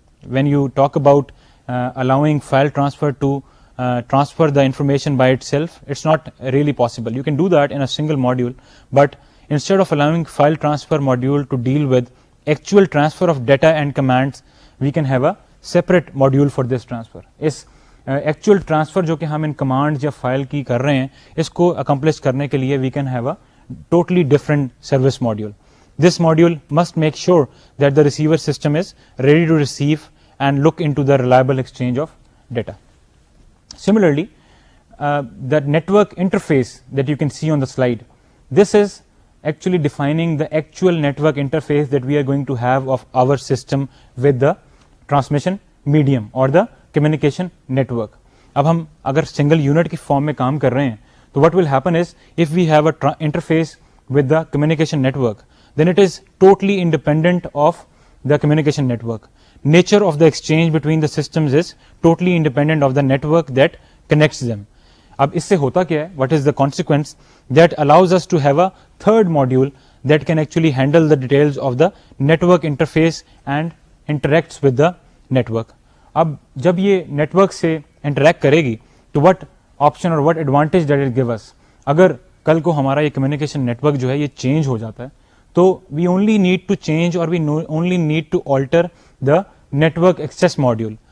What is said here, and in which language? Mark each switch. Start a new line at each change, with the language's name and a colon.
English: When you talk about allowing file transfer to transfer the information by itself, it's not really possible. You can do that in a single module, but instead of allowing file transfer module to deal with actual transfer of data and commands, we can have a separate module for this transfer.
Urdu: Is actual transfer جو کہ ہم ان command یا file کی کر رہے ہیں, اس کو accomplish کرنے کے لیے
English: We can have a totally different service module. This module must make sure that the receiver system is ready to receive and look into the reliable exchange of data. Similarly the network interface that you can see on the slide, this is actually defining the actual network interface that we are going to have of our system with the transmission medium or the communication network.
Urdu: اب ہم اگر single unit کی form میں کام کر رہے ہیں تو
English: what will happen is if we have a interface with the communication network, then it is totally independent of the communication network. Nature of the exchange between the systems is totally independent of the network that connects them.
Urdu: اب اس سے ہوتا کیا ہے,
English: what is the consequence? That allows us to have a third module that can actually handle the details of the network interface and interacts with the network.
Urdu: اب جب یہ network سے interact کرے گی تو
English: What option اور what advantage that it give us.
Urdu: اگر کل کو ہمارا یہ کمیونیکیشن نیٹورک جو ہے یہ چینج ہو جاتا ہے تو
English: We only need to change اور we only need to alter the network access module.